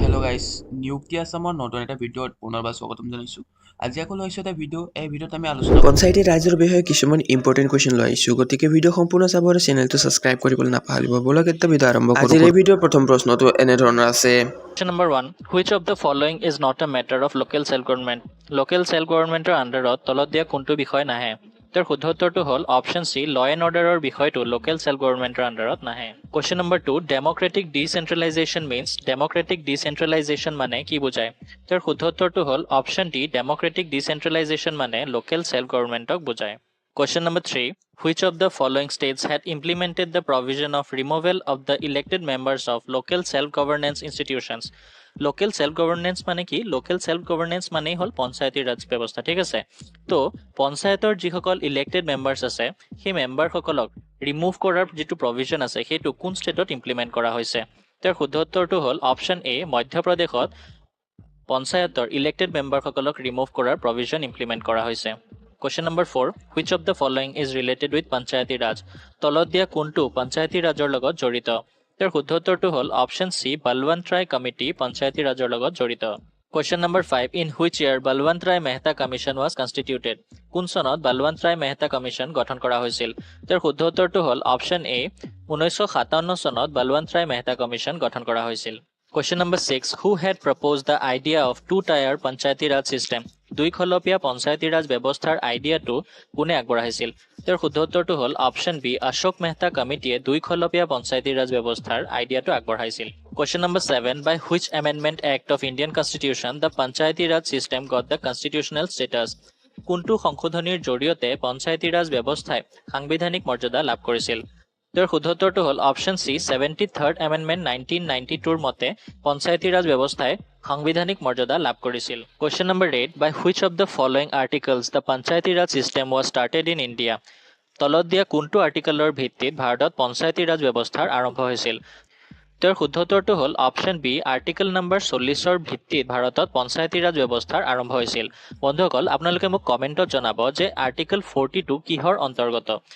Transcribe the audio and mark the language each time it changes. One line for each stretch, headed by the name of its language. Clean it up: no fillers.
Assamese: Guys নিয়োক্তি আসামৰ নতুন এটা ভিডিঅ'ত পুনৰবাৰ স্বাগতম জনাইছোঁ। আজি আকৌ লৈছোঁ এটা ভিডিঅ'। এই ভিডিঅ'ত আমি আলোচনা পঞ্চায়তী ৰাইজৰ বিষয়ে কিছুমান ইম্পৰ্টেণ্ট কুৱেশ্যন লৈ আহিছোঁ, গতিকে ভিডিঅ' সম্পূৰ্ণ চাব আৰু চেনেলটো ছাবস্ক্ৰাইব কৰিবলৈ নাপাহৰিব। বলক এটা ভিডিঅ' আৰম্ভ কৰোঁ। আজিৰ এই ভিডিঅ'ৰ প্ৰথম প্ৰশ্নটো এনেধৰণৰ আছে।
English: Question number 1. Which of the following is not a matter of local self-government?
Assamese: Local self-governmentor আণ্ডাৰত তলত দিয়া কোনটো বিষয় নাহে? তাৰ শুদ্ধ উত্তৰটো হ'ল অপশ্যন চি, ল এণ্ড অৰ্ডাৰৰ বিষয়টো লোকেল চেল্ফ গভৰ্ণমেণ্টৰ আণ্ডাৰত নাহে। Question number 2. Democratic ডিচেন্ট্ৰেলাইজেশ্যন means Democratic ডিচেন্ট্ৰেলাইজেশ্যন মানে কি বুজায়? তাৰ শুদ্ধ উত্তৰটো হ'ল অপশ্যন ডি, ডেম'ক্ৰেটিক ডিচেন্ট্ৰেলাইজেশ্যন মানে লোকেল চেল্ফ গভৰ্ণমেণ্টক বুজায়।
English: Question number 3. Which of the following states had implemented the provision of removal of the elected members of local self-governance institutions?
Assamese: Local self-governance মানে কি? Local self-governance মানে হল পঞ্চায়তী ৰাজ ব্যৱস্থা, ঠিক আছে? তো পঞ্চায়তৰ যিসকল ইলেক্টেড মেম্বাৰ্ছ আছে সেই মেম্বাৰসকলক ৰিমুভ কৰাৰ যিটো প্ৰভিজন আছে সেইটো কোন ষ্টেটত ইমপ্লিমেণ্ট কৰা হৈছে? তাৰ শুদ্ধ উত্তৰটো হ'ল অপশ্যন এ, মধ্যপ্ৰদেশত পঞ্চায়তৰ ইলেক্টেড মেম্বাৰসকলক ৰিমুভ কৰাৰ প্ৰভিজন ইমপ্লিমেণ্ট কৰা হৈছে।
English: Question number 4. Which of the following is related with Panchayati Raj?
Assamese: তলত দিয়া কোনটো পঞ্চায়তী ৰাজৰ লগত জড়িত? তাৰ শুদ্ধ উত্তৰটো হ'ল অপশ্যন চি, বলৱন্ত ৰায় কমিটি পঞ্চায়তী ৰাজৰ লগত জড়িত।
English: Question number 5. In which year Balwant Rai Mehta Commission was constituted?
Assamese: কোন চনত বলৱন্ত ৰায় মেহতা কমিশ্যন গঠন কৰা হৈছিল? তাৰ শুদ্ধ উত্তৰটো হ'ল অপশ্যন এ, 1957 চনত বলৱন্ত ৰায় মেহতা কমিশ্যন গঠন কৰা হৈছিল।
English: Question number 6. Who had proposed the idea of two-tier Panchayati Raj system?
Assamese: দুইখলপীয়া Panchayati Raj ব্যৱস্থাৰ আইডিয়াটো কোনে আগবঢ়াইছিল? তাৰ শুদ্ধ উত্তৰটো হ'ল অপশ্যন বি, অশোক মেহতা কমিটিয়ে দুইখলপীয়া পঞ্চায়তী ৰাজ ব্যৱস্থাৰ আইডিয়াটো আগবঢ়াইছিল।
English: Question number 7. By which amendment act of Indian Constitution the Panchayati Raj system got the constitutional status?
Assamese: কোনটো সংশোধনীৰ জৰিয়তে পঞ্চায়তী ৰাজ ব্যৱস্থাই সাংবিধানিক মৰ্যাদা লাভ কৰিছিল? তাৰ শুদ্ধ উত্তৰটো হ'ল অপশ্যন চি, 73rd Amendment 1992ৰ মতে পঞ্চায়তী ৰাজ ব্যৱস্থাই সাংবিধানিক মৰ্যাদা লাভ কৰিছিল।
English: Question number 8. By which of the following articles the Panchayati Raj system was started in India?
Assamese: তলত দিয়া কোনটো আৰ্টিকলৰ ভিত্তিত ভাৰতত পঞ্চায়তী ৰাজ ব্যৱস্থাৰ আৰম্ভ হৈছিল? তাৰ শুদ্ধ উত্তৰটো হ'ল অপশ্যন বি, আৰ্টিকল নম্বৰ 40ৰ ভিত্তিত ভাৰতত পঞ্চায়তী ৰাজ ব্যৱস্থাৰ আৰম্ভ হৈছিল। বন্ধুসকল, আপোনালোকে মোক কমেণ্টত জনাব যে আৰ্টিকল 42 কিহৰ অন্তৰ্গত?